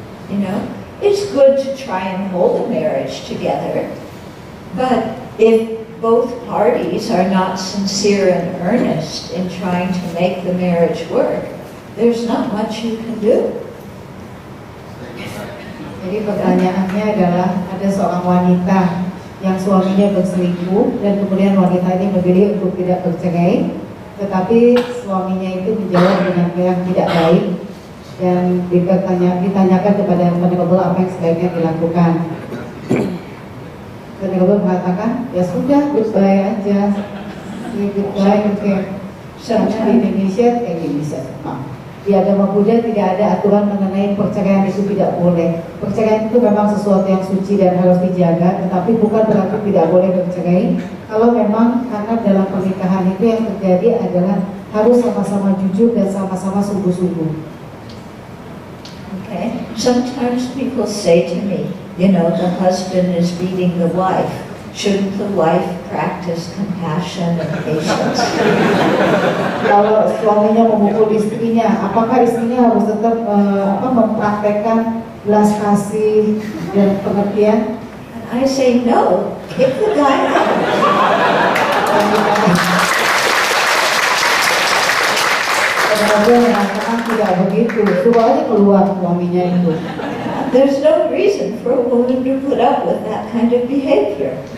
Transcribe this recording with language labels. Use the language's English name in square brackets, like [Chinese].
[English] You know, it's good to try and hold a marriage together, but if both parties are not sincere and earnest in trying to make the marriage work, there's not much you can do. [Indonesian] Jadi pertanyaannya adalah ada seorang wanita yang suaminya berselingkuh dan kemudian wanita ini memilih untuk tidak bercerai, tetapi suaminya itu menjawab dengan yang tidak baik dan ditanyakan kepada Venerable apa yang sebaiknya dilakukan. Venerable mengatakan, ya sudah, [English] goodbye [Indonesian] aja, goodbye, oke. Soalnya di Indonesia kayak gini di agama Buddha tidak ada aturan mengenai perceraian itu tidak boleh. Perceraian itu memang sesuatu yang suci dan harus dijaga, tetapi bukan berarti tidak boleh bercerai. Kalau memang karena dalam pernikahan itu yang terjadi adalah harus sama-sama jujur dan sama-sama sungguh-sungguh. [English] Okay. Sometimes people say to me, you know, the husband is beating the wife. Shouldn't the wife practice compassion and patience? [Indonesian] Kalau suaminya memukul istrinya, apakah istrinya harus tetap mempraktekkan belas kasih dan pengertian? [English] And I say no, kick the guy out. [Indonesian] Kadang-kadang mengatakan tidak begitu, suruh aja keluar suaminya itu. [English] There's no reason for a woman to put up with that kind of behavior.